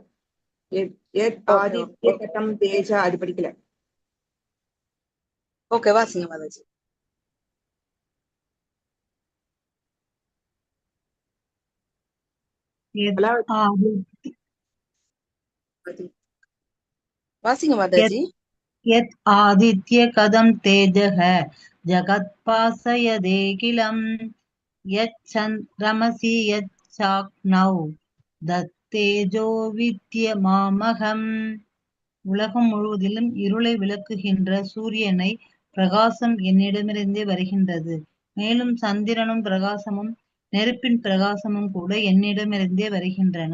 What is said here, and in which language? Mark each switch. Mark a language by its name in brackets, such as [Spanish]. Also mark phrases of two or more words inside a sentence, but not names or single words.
[Sanskrit] यत् आदित्य गतं तेज [Tamil] அது படிக்கல. ஓகே, வாசிங்க மாதாஜி. வாசிங்க மாதாஜி. [Sanskrit] यत् आदित्य कदं तेजः जगत्पासयदेकिलं यच्चन्द्रमसि यच्चाग्नौ तत्तेजो विद्यमामकम्. [Tamil] உலகம் முழுவதிலும் இருளை விளக்குகின்ற சூரியனை பிரகாசம் என்னிடமிருந்தே வருகின்றது. மேலும் சந்திரனும் பிரகாசமும் நெருப்பின் பிரகாசமும் கூட என்னிடமிருந்தே வருகின்றன.